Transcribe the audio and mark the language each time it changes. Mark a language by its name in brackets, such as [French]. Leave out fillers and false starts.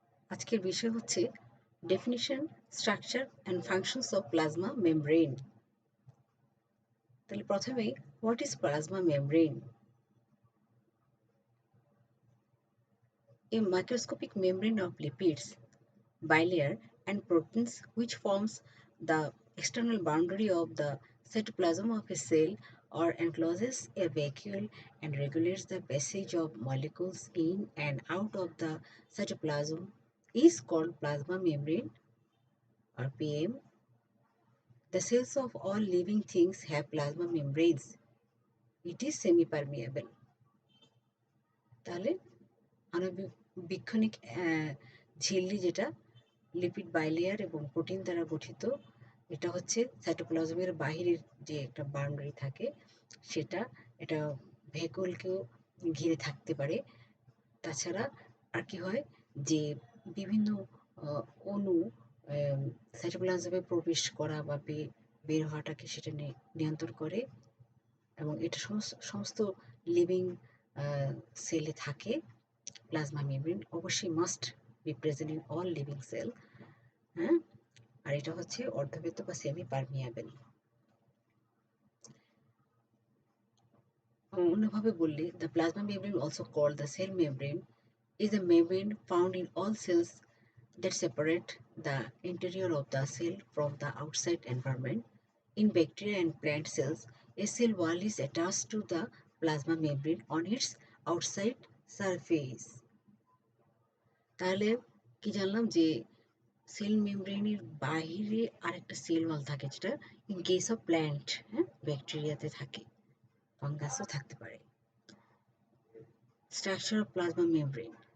[Bangla] আজকের বিষয় হচ্ছে [English] Definition, structure and functions of plasma membrane. [Bangla] তাহলে প্রথমেই, [English] What is plasma membrane? A microscopic membrane of lipids, bilayer, and proteins which forms the external boundary of the cytoplasm of a cell or encloses a vacuole and regulates the passage of molecules in and out of the cytoplasm is called plasma membrane or PM. The cells of all living things have plasma membranes. It is semi-permeable. [Bangla] তাহলে আণুবীক্ষণিক ঝিল্লি, যেটা lipid bilayer এবং protein দ্বারা গঠিত, এটা হচ্ছে সাইটোপ্লাজমের বাহিরের যে একটা বাউন্ডারি থাকে সেটা, এটা ভ্যাকুয়ালকেও ঘিরে থাকতে পারে। তাছাড়া আর কি হয় যে বিভিন্ন অণু সাইটোপ্লাজমে প্রবেশ করা বা বের হওয়াটাকে সেটা নিয়ন্ত্রণ করে, এবং এটা সমস্ত লিভিং সেলে থাকে। [English] plasma membrane [Bangla] অবশ্যই [English] Must be present in all living cell. [Bangla] হ্যাঁ, আর এটা হচ্ছে অর্ধবৃত্ত বা সেমি পারমিয়াবেল। অন্যভাবে বললে, [English] the plasma membrane, also called the cell membrane, is a membrane found in all cells that separate the interior of the cell from the outside environment. In bacteria and plant cells, a cell wall is attached to the plasma membrane on its outside surface. [Bangla] তাহলে কি জানলাম যে sell মেমব্রেনের বাহিরে আরেকটা cell wall থাকে, যেটা [English] in case of plant, [Bangla] ব্যাকটেরিয়াতে থাকে, ফাঙ্গাসও থাকতে পারে। [English] Structure of plasma membrane.